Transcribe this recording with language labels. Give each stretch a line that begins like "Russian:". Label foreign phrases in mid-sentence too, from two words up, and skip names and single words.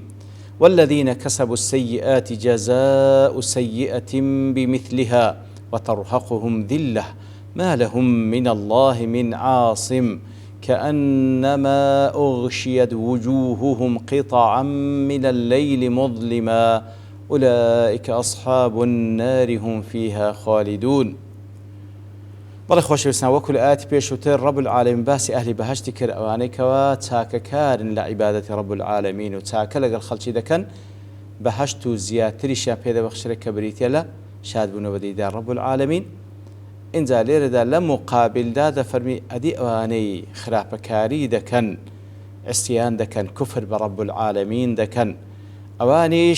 Arabic: والذين كسبوا السيئات جزاء سيئة بمثلها وترهقهم ذلة ما لهم من الله من عاصم كأنما أغشيت وجوههم قطعا من الليل مظلما أولئك أصحاب النار هم فيها خالدون.
Central Kurdish: بەڵێ خۆشەویستان وەکو لە ئاەتی پێشووتر
Arabic: ڕەب العالەمین
Central Kurdish: باسی ئەهلی بەهەشتی کرد ئەوانەی کەوا چاکەکارن لە عیبادەتی
Arabic: ڕەب العالەمین
Central Kurdish: و چاکە لەگەڵ خەڵکی دەکەن بەهەشت و زیاتریشیان پێدەبەخشرێت کە بریتە لە شادبوونەوە
Arabic: دیدار ڕەب العالەمین.
Central Kurdish: اینجا لێرەدا لە مقابلدا دەفەرمی ئەدی ئەوانەی خراپەکاری دەکەن عیسیان دەکەن کوفر بە
Arabic: ڕەب العالەمین
Central Kurdish: دەکەن ئەوانیش